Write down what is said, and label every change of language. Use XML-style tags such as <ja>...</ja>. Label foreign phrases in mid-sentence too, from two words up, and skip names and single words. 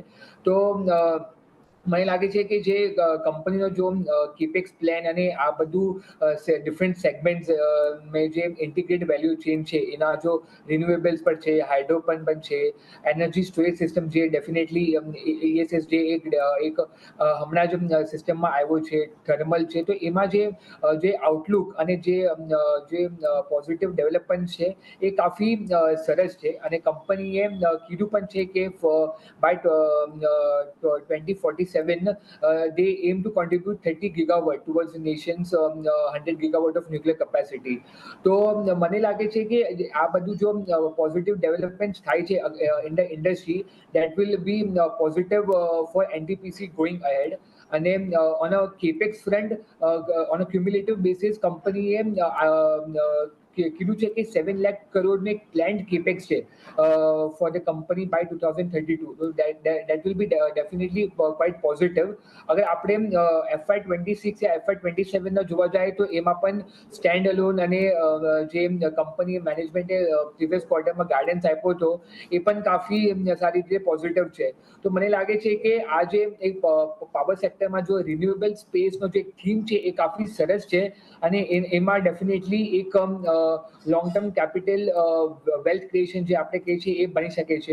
<gu>તો મને લાગે છે કે જે કંપનીનો જો</gu> <en>capex plan</en> <gu>અને આ બધું</gu> <en>different segments</en> <gu>મેં જે</gu> <en>integrated value chain</en> <gu>છે એના જો રિન્યુએબલ્સ પર છે, હાઇડ્રો પણ છે,</gu> <en>energy storage system</en> <gu>જે ડેફિનેટલી ESS જે એક હમણાં જ સિસ્ટમમાં આવ્યો છે, થર્મલ છે, તો એમાં જે આઉટલુક અને જે</gu> <en>positive development</en> <gu>છે એ કાફી સરસ છે. અને કંપનીએ કીધું પણ છે કે બાય 2047</gu> <en>they aim to contribute 30 gigawatt towards the nation's 100 gigawatt of nuclear capacity.</en> <gu>તો મને લાગે છે કે આ બધું જો</gu> <en>positive development</en> <gu>થાય છે</gu> <en>in the industry that will be positive for NTPC going ahead.</en> <gu>અને</gu> <en>on a capex front on a cumulative basis</en> <gu>કંપનીએ કીધું છે કે 7 લાખ કરોડનું એક</gu> <en>planned capex</en> <gu>છે</gu> <en>for the company by 2032. તો that will be definitely quite positive.</en> <gu>અગર આપણે FY26 યા FY27 ના જોવા જાય તો એમાં પણ</gu> <en>stand alone</en> <gu>અને જે કંપની મેનેજમેન્ટે પ્રીવિયસ ક્વાર્ટરમાં ગાઈડન્સ આપ્યો હતો એ પણ કાફી સારી રીતે પોઝિટિવ છે. તો મને લાગે છે કે આ જે એક પાવર સેક્ટરમાં જો રિન્યુએબલ સ્પેસનો જે થીમ છે એ કાફી સરસ છે અને એમાં ડેફિનેટલી એક</gu> <en>long term capital wealth creation</en> <gu>જે આપણે કહીએ છીએ એ બની શકે છે.</gu>